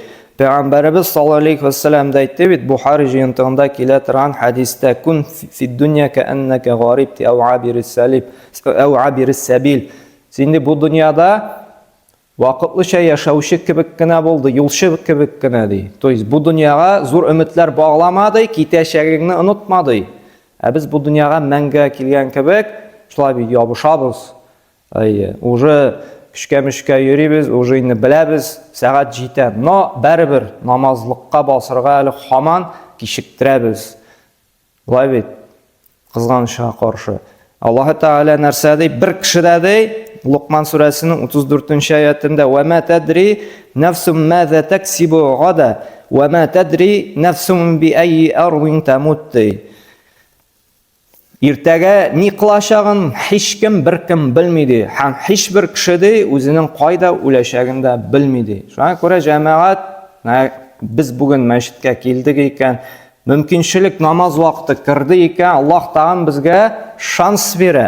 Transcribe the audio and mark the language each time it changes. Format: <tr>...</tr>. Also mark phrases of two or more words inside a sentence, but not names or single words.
<tt>Пәйгамбәрбез</tt> <ar>صلى الله عليه وسلم</ar> <tt>да әйтте бит, Бухари җыентыгында килә торган хадистә,</tt> <ar>كن في الدنيا كأنك غريب أو عابر سبيل.</ar> <tt>Син бу дөньяда вакытлыча яшәүче кебек кенә булды, юлчы кебек кенә ди.</tt> <ru>То есть</ru> <tt>бу дөньяга зур өметләр багламады, китәчәгеңне онытмады. Без бу дөньяга мәңгә килгән кебек, шулай бит ябышабыз. Уже көчкә-мөшкә йөрибез, уже инде беләбез, сәгать җитә. Но бәрбер намазлыкка басырга әле һаман кичектерәбез. Шулай бит, кызганычка каршы. Аллаһ Тәгалә нәрсә ди? Бер кешедә ди, Луқман сүрәсенең 34-нче аятында:</tt> <ar>"وما تدري نفس ماذا تكسب غدا، وما تدري نفس بأي أرض تموت."</ar> <tt>Иртәгә ни кылачагын һичкем беркем белми ди. Һәм һичбер кеше ди үзенең кайда үләчәген дә белми ди. Шуңа күрә җәмәгать, без бүген мәчеткә килдек икән, мөмкинчелек намаз вакыты кирде икән, Аллаһ Тәгалә безгә шанс бирә.</tt>